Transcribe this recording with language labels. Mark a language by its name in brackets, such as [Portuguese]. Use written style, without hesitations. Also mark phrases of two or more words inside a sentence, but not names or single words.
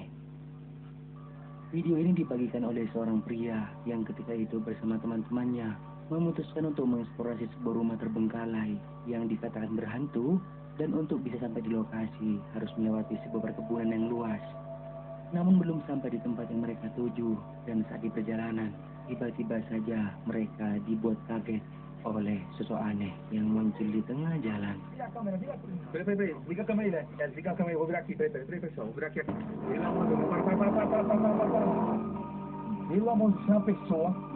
[Indonesian] Video ini dibagikan oleh seorang pria yang ketika itu bersama teman-temannya memutuskan untuk mengeksplorasi sebuah rumah terbengkalai yang dikatakan berhantu. Dan untuk bisa sampai di lokasi harus melewati sebuah perkebunan yang luas. Namun belum sampai di tempat yang mereka tuju, dan saat di perjalanan, tiba-tiba saja mereka dibuat kaget oleh sosok aneh yang muncul di tengah jalan. [Portuguese] Liga a câmera aí, né? Liga a câmera aí, vou virar aqui, peraí, pessoal, vou virar aqui. Pelo amor de Deus, para. Pelo amor de Deus, uma pessoa.